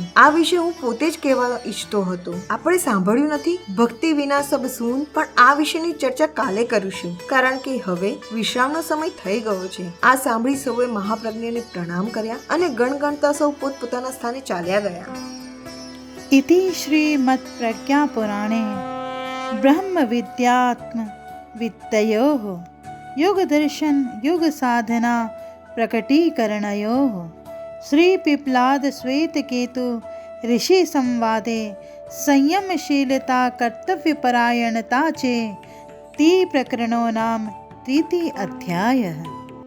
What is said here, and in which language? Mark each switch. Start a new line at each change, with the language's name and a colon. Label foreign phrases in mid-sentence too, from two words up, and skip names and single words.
Gujarati: આ વિશે હું પોતે જ કહેવા ઈચ્છતો હતો. આપણે સાંભળ્યું નથી ભક્તિ વિના
Hindi: सब सून,
Gujarati: પણ આ વિશેની ચર્ચા કાલે કરીશું, કારણ કે હવે વિશ્રામનો સમય થઈ ગયો છે. આ સાંભળી સૌએ મહાપ્રજ્ઞને પ્રણામ કર્યા અને ગણગણતા સૌ પોતપોતાના સ્થાને ચાલ્યા ગયા.
Sanskrit: इति श्रीमत्प्रज्ञापुराणे ब्रह्मविद्यात्मविद्ययोः योगदर्शन योगसाधना प्रकटीकरणयोः श्रीपिप्लादश्वेतकेतु ऋषिसंवादे संयमशीलता कर्तव्यपरायणता चे ती प्रकरणो नाम 3 अध्यायः.